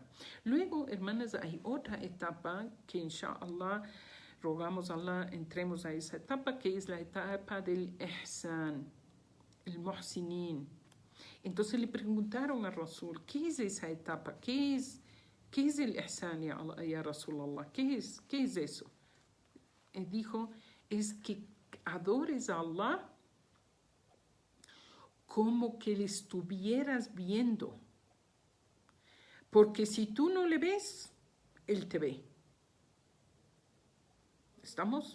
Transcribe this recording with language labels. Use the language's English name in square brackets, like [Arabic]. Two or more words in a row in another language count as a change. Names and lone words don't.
[Spanish] Luego, hermanas, hay otra etapa que, inshallah, rogamos a Allah, entremos a esa etapa, que es la etapa del ihsan, el muhsinin. Entonces le preguntaron a Rasul, ¿qué es esa etapa? ¿Qué es el ihsan, [Arabic] يا رسول الله? [Spanish] ¿Qué es eso? Él dijo, es que adores a Allah como que le estuvieras viendo. Porque si tú no le ves, Él te ve. ¿Estamos?